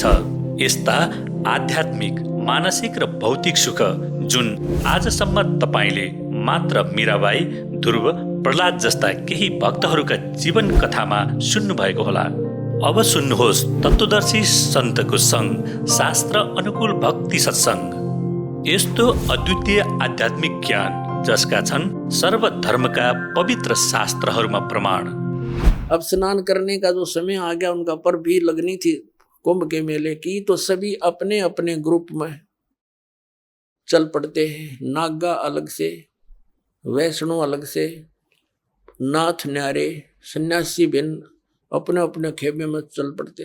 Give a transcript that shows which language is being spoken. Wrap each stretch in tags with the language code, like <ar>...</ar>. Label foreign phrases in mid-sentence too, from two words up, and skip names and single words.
<ne>यस्ता आध्यात्मिक, मानसिक र भौतिक सुख जुन आजसम्म तपाईँले मात्र मीराबाई, ध्रुव, प्रहलाद जस्ता केही भक्तहरूका जीवन कथामा सुन्नुभएको होला। अब सुन्नुहोस् तत्वदर्शी सन्तको सङ्ग, शास्त्र अनुकूल भक्ति सत्सङ्ग। यस्तो अद्वितीय आध्यात्मिक ज्ञान जसका छन् सर्वधर्मका पवित्र शास्त्रहरूमा प्रमाण।</ne> <hi>अब स्नान करने का जो समय आ गया, उनका पर भी लगनी थी कुंभ के मेले की, तो सभी अपने अपने ग्रुप में चल पड़ते हैं। नागा अलग से, वैष्णो अलग से, नाथ न्यारे, सन्यासी भिन्न अपने अपने खेमे में चल पड़ते।</hi>